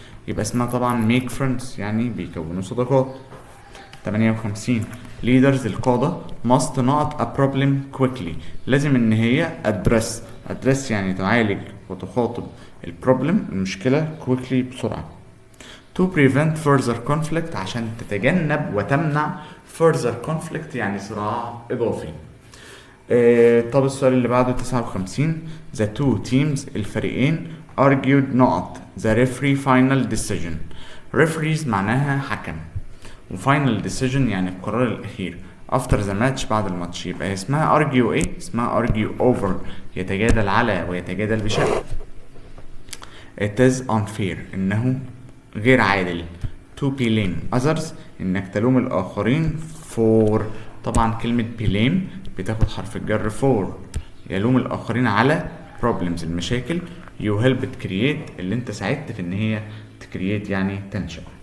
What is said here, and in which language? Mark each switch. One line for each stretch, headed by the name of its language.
Arabic: يبقى اسمها طبعا
English: make friends
Arabic: يعني بيكونوا صداقات.
English: 58 leaders
Arabic: القادة
English: must not a problem quickly
Arabic: لازم ان هي address يعني تعالج وتخاطب البروبلم المشكلة quickly بسرعة
English: to prevent further conflict
Arabic: عشان تتجنب وتمنع
English: further conflict
Arabic: يعني صراع إضافي. طب السؤال اللي بعده
English: 59 the two teams
Arabic: الفريقين
English: argued not the referee final decision.
Arabic: referees معناها حكم، وفاينل ديسيجن يعني القرار الأخير
English: after the match
Arabic: بعد الماتش. يبقى اسمها argue ايه؟ اسمها
English: argue over
Arabic: يتجادل على ويتجادل بشأن.
English: it is unfair
Arabic: إنه غير عادل
English: to blame others
Arabic: إنك تلوم الآخرين for طبعا كلمة blame بتاخد حرف الجر for يلوم الآخرين على problems المشاكل
English: you helped create
Arabic: اللي انت ساعدت في ان هي تكريت يعني تنشأ.